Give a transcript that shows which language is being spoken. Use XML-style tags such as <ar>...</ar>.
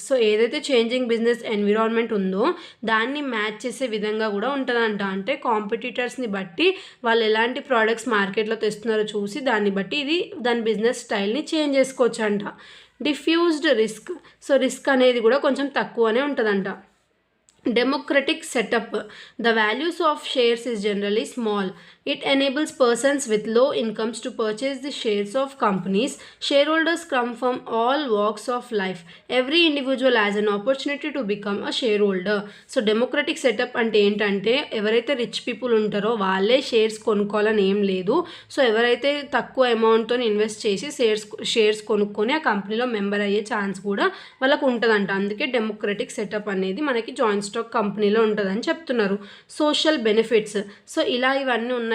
<te>So ఏదైతే changing business environment ఉందో దాన్ని మ్యాచ్ చేసే విధంగా కూడా ఉంటుందంట. అంటే కాంపిటీటర్స్ని బట్టి వాళ్ళు ఎలాంటి ప్రోడక్ట్స్ మార్కెట్లో తెస్తున్నారో చూసి దాన్ని బట్టి ఇది దాని బిజినెస్ స్టైల్ని చేంజ్ చేసుకోవచ్చు అంట. Diffused risk. సో రిస్క్ అనేది కూడా కొంచెం తక్కువనే ఉంటుందంట.</te> <en>Democratic setup. The values of shares is generally small. It enables persons with low incomes to purchase the shares of companies. Shareholders come from all walks of life. Every individual has an opportunity to become a shareholder. So democratic setup</en> <te>అంటే ఏంటంటే ఎవరైతే rich people ఉంటారో వాళ్ళే shares కొనుక్కోవాలని ఏం లేదు. So ఎవరైతే తక్కువ అమౌంట్తో ఇన్వెస్ట్ చేసి షేర్స్ కొనుక్కొని ఆ కంపెనీలో మెంబర్ అయ్యే ఛాన్స్ కూడా వాళ్ళకు ఉంటుందంట. అందుకే డెమోక్రటిక్ సెటప్ అనేది మనకి జాయింట్ స్టాక్ కంపెనీలో ఉంటుందని చెప్తున్నారు. Social benefits. సో ఇలా ఇవన్నీ ఉన్నాయి</te>